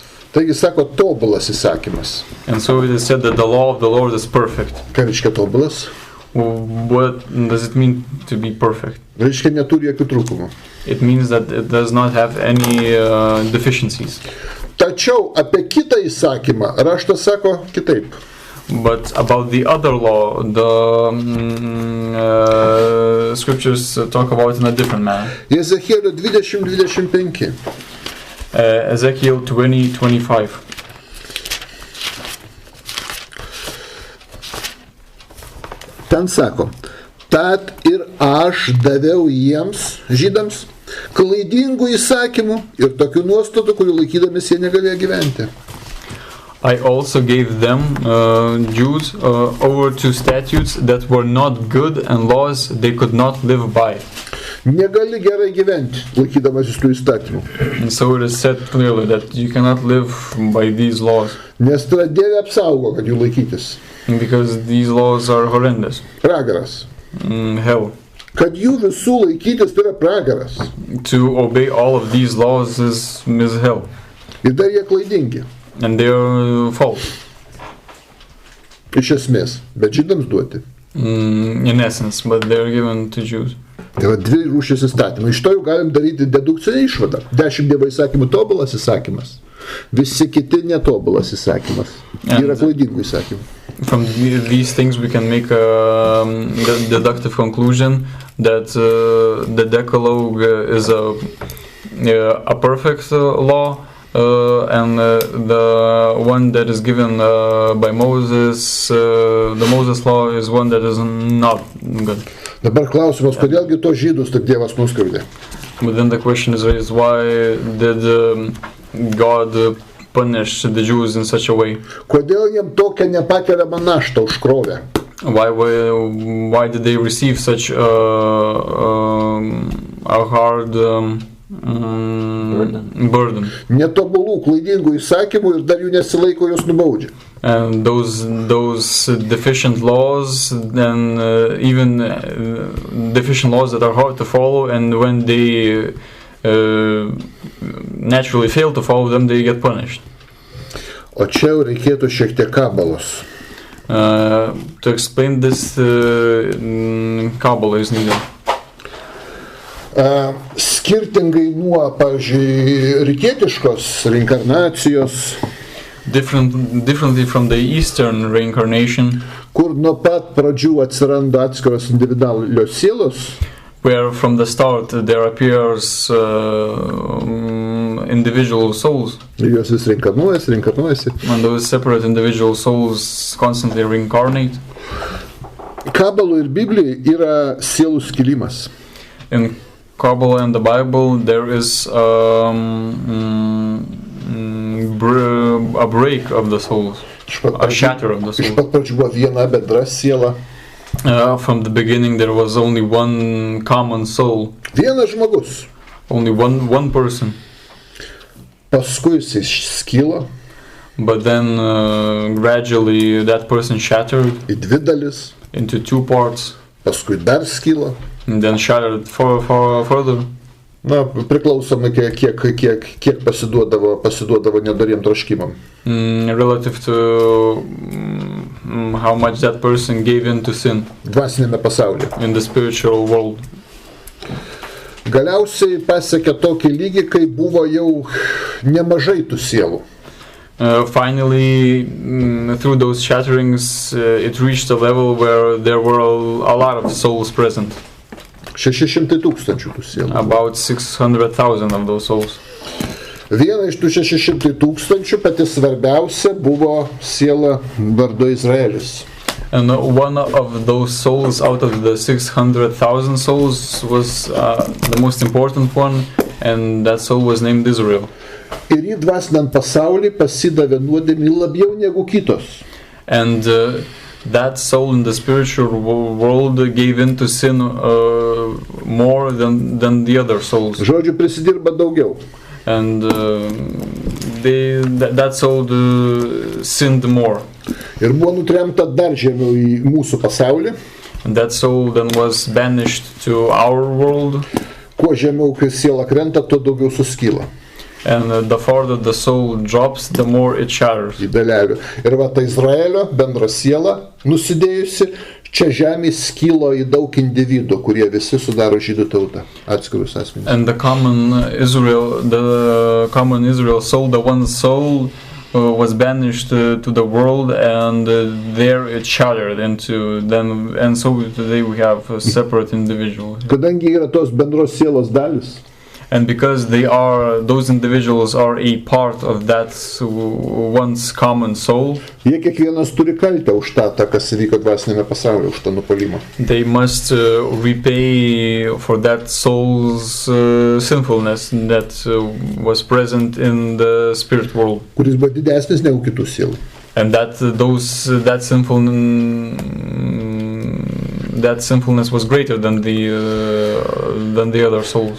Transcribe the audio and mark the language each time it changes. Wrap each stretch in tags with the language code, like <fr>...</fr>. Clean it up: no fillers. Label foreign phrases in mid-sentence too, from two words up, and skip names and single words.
<lt>Taigi sako tobulas įsakymas.</lt> <en>And so it is said that the law of the Lord is perfect.</en> <lt>Ką reiškia tobulas?</lt> <en>What does it mean to be perfect?</en> <lt>Reiškia neturi jokių trūkumų.</lt> <en>It means that it does not have any deficiencies.</en> <lt>Tačiau apie kitą įsakymą raštas sako kitaip.</lt> <en>But about the other law, the scriptures talk about in a different manner.</en> <lt>Ezechielio 20:25.</lt> <en>Ezekiel 20:25.</en> <lt>Ten sako, tad ir aš daviau jiems, žydams, klaidingų įsakymų ir tokių nuostatų, kurių laikydamis jie negalėjo gyventi.</lt> <en>I also gave them, Jews, over to statutes that were not good and laws they could not live by.</en> <lt>Negali gerai gyventi, laikydamasis tų įstatymų.</lt> <en>And so it is said clearly that you cannot live by these laws.</en> <lt>Nes tada Dieve apsaugo, kad jų laikytis.</lt> <en>Because these laws are horrendous.</en> <lt>Pragaras.</lt> <en>Hell.</en> <lt>Kad jų visų laikytis tai yra pragaras.</lt> <en>To obey all of these laws is hell.</en> <lt>Ir dar jie klaidingi.</lt> <en>And they are false.</en> <lt>Iš esmės, bet žydams duoti.</lt> <en>In essence, but they are given to Jews.</en> <lt>Tai yra dvi rūšis įstatymai. Iš to jau galim daryti dedukcinę išvadą. 10 Dievo įsakymų tobulas įsakymas. Visi kiti netobulas įsakymas. Yra klaidingų įsakymų.</lt> <en>From these things we can make a deductive conclusion that the Decalogue is a perfect law. And the one that is given by Moses, the Moses law is one that is not good.</en> <lt>Dabar klausimas, kodėlgi to žydus taip Dievas nuskriaudė?</lt> <en>But then the question is raised, why did God punish the Jews in such a way?</en> <lt>Kodėl jiem tokią nepakeliamą naštą užkrovė?</lt> <en>Why did they receive such a hard burden?</en> <lt>Netobulų, klaidingų įsakymų ir dar jų nesilaiko, jos nubaudžia.</lt> <en>And those deficient laws, and even deficient laws that are hard to follow, and when they naturally fail to follow them, they get punished.</en> <lt>O čia jau reikėtų šiek tiek kabalos.</lt> <en>To explain this, Kabbalah is needed.</en> <lt>Skirtingai nuo, pavyzdžiui, rytietiškos reinkarnacijos,</lt> <en>differently from the Eastern reincarnation,</en> <lt>kur nuo pat pradžių atsiranda atskiros individualios sielos,</lt> <en>where from the start there appears individual souls.</en> <lt>Ir jos vis reinkarnuojasi.</lt> <en>And those separate individual souls constantly reincarnate.</en> <lt>Kabaloje ir Biblijoje yra sielų skilimas.</lt> <en>In Kabbalah and the Bible there is a break of the souls, a shatter of the souls.</en> <lt>Iš pat pradžių buvo viena bendra siela.</lt> <en>From the beginning there was only one common soul.</en> <lt>Vienas žmogus.</lt> <en>Only one person.</en> <lt>Paskui jis skilo.</lt> <en>But then gradually that person shattered</en> <lt>į dvi dalis.</lt> <en>Into two parts.</en> <lt>Paskui dar skilo.</lt> <en>And then shattered further.</en> <lt>Na, priklausomai kiek pasiduodavo nedoriem troškimam.</lt> <en>Relative to how much that person gave into sin.</en> <lt>Dvasinėme pasaulyje.</lt> <en>In the spiritual world.</en> <lt>Galiausiai pasiekė tokį lygį, kai buvo jau nemažai tų sielų.</lt> <en>Finally, through those shatterings, it reached a level where there were a lot of souls present.</en> <lt>600,000 tų sielų.</lt> <en>About 600,000 of those souls.</en> <lt>Viena iš tų 600,000 pati svarbiausia buvo siela vardu Izraelis.</lt> <en>And one of those souls out of the 600,000 souls was the most important one, and that soul was named Israel.</en> <lt>Ir į dvasiniam pasaulį pasidavė nuodėmei labiau negu kitos.</lt> <en>And that soul in the spiritual world gave in to sin more than the other souls.</en> <lt>Žodžiu, prisidirba daugiau.</lt> <en>And that soul sinned more.</en> <lt>Ir buvo nutremta dar žemiau į mūsų pasaulį.</lt> <en>And that soul then was banished to our world.</en> <lt>Kuo žemiau kai siela krenta, tuo daugiau suskyla.</lt> <en>And the farther the soul drops, the more it shatters.</en> <lt>Į dalelių. Ir va ta Izraelio bendra siela nusidėjusi, čia žemė skilo į daug individų, kurie visi sudaro žydų tautą, atskirus asmenys.</lt> <en>And the common Israel soul, the one soul, was banished to the world, and there it shattered into them, and so today we have a separate individual.</en> <lt>Kadangi yra tos bendros sielos dalis,</lt> <en>And because those individuals are a part of that once common soul,</en> <lt>jie kiekvienas turi kaltę už tą, kas įvyko dvasinėme pasaulyje, už tą nupuolimą.</lt> <en>they must repay for that soul's sinfulness that was present in the spirit world.</en> <lt>Kuris buvo didesnis negu kitų sielų.</lt> <en>And that sinfulness was greater than the other souls.</en>